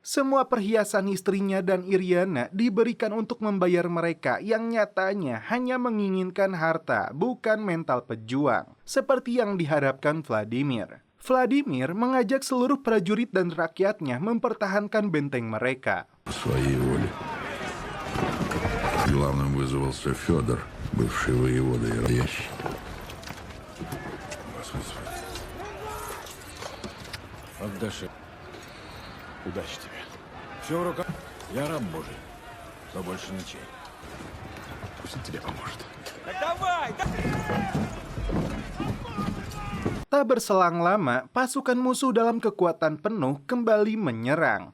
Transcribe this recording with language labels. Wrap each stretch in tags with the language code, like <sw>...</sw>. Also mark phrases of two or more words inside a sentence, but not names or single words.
<id>Semua perhiasan istrinya dan Iriana diberikan untuk membayar mereka yang nyatanya hanya menginginkan harta, bukan mental pejuang, seperti yang diharapkan Vladimir. Vladimir mengajak seluruh prajurit dan rakyatnya mempertahankan benteng mereka.</id> <ru>По своей воле. Главным вызвался Федор, бывший воевода Ящик. Отдашь. Удачи тебе. Все в руках. Я раб Божий, но больше ничей. Пусть он тебе поможет.</ru> <id>Tak berselang lama, pasukan musuh dalam kekuatan penuh kembali menyerang.</id>